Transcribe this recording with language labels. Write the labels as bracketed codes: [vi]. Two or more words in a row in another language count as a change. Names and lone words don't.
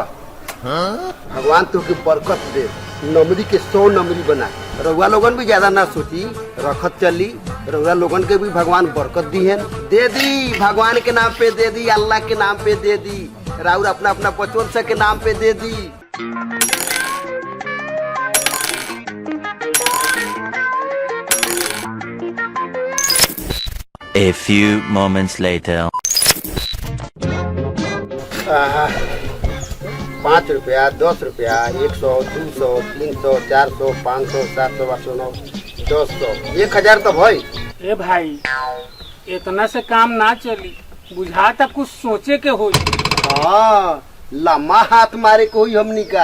[bho] भगवान तुके बरकत दे, नमरी के 100 नमरी बना। रउआ लोगन भी ज्यादा ना सोची, रखत चली। रउआ लोगन के भी भगवान बरकत दी है, दे दी। भगवान के नाम पे दे दी, अल्लाह के नाम पे दे दी, राउर अपना अपना बचवन के नाम पे दे दी। [en] A few moments later. [bho] 5 रुपया, 10 रुपया, 100, 200, 300, 400, 500, 700, 800, 900, 1000 तो भाई। ए भाई इतना से काम ना चली, बुझाता कुछ सोचे के हो। हाँ लम्बा हाथ मारे कोई हमनी का।